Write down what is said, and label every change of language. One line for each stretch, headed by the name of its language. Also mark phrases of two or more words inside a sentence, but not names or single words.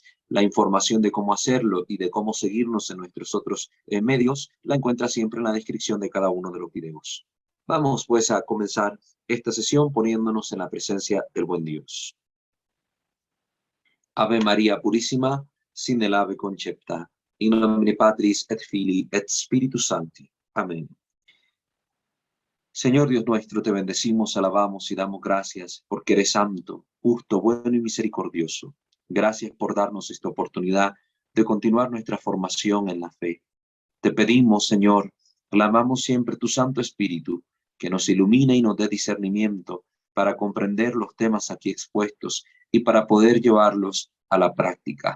Spanish: La información de cómo hacerlo y de cómo seguirnos en nuestros otros medios la encuentra siempre en la descripción de cada uno de los videos. Vamos pues a comenzar esta sesión poniéndonos en la presencia del buen Dios. Ave María Purísima, sin el ave concepta.
Latin: In nomine Patris et Filii et Spiritus Sancti.
Spanish: Amén. Señor Dios nuestro, te bendecimos, alabamos y damos gracias porque eres santo, justo, bueno y misericordioso. Gracias por darnos esta oportunidad de continuar nuestra formación en la fe. Te pedimos, Señor, clamamos siempre tu Santo Espíritu, que nos ilumine y nos dé discernimiento para comprender los temas aquí expuestos y para poder llevarlos a la práctica.